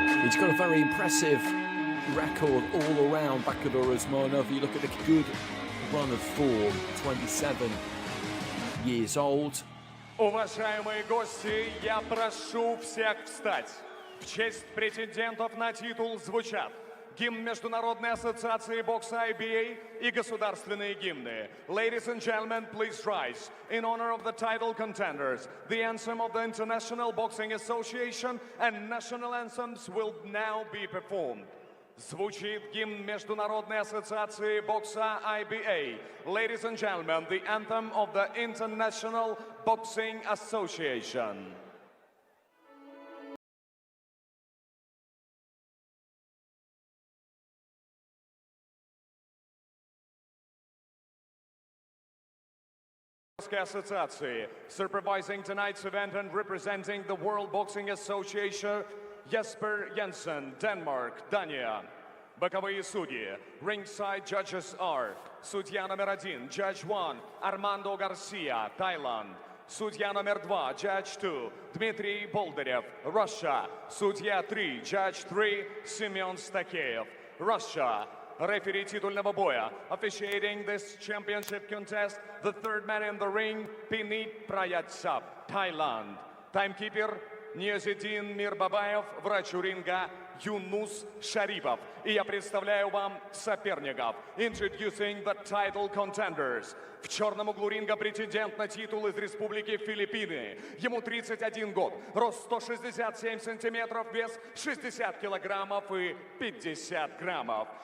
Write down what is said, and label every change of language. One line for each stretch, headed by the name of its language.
English: He's got a very impressive record all around, Pagara Usmonov. You look at the good run of form, 27 years old.
Russian: Уважаемые гости, я прошу всех встать. В честь претендентов на титул звучат гимн Международной ассоциации бокса IBA и государственные гимны.
English: Ladies and gentlemen, please rise. In honor of the title contenders, the anthem of the International Boxing Association and national anthems will now be performed. Звучит гимн Международной ассоциации бокса IBA. Ladies and gentlemen, the anthem of the International Boxing Association. Association, supervising tonight's event and representing the World Boxing Association, Jesper Jensen, Denmark, Dania.
Russian: Боковые судьи.
English: Ringside judges are судья номер 1, Judge 1, Armando Garcia, Thailand.
Russian: Судья номер 2, Judge 2, Dmitry Boldarev, Russia. Судья 3, Judge 3, Semyon Stakеев, Russia.
English: Referee титульного боя, officiating this championship contest, the third man in the ring, Pinit Prayatsap, Thailand.
Russian: Timekeeper, Ниязидин Мирбабаев, врач у ринга, Юнус Шарипов. И я представляю вам соперников.
English: Introducing the title contenders.
Russian: В черном углу ринга претендент на титул из Республики Филиппины. Ему 31 год, рост 167 сантиметров, вес 60 килограммов и 50 граммов.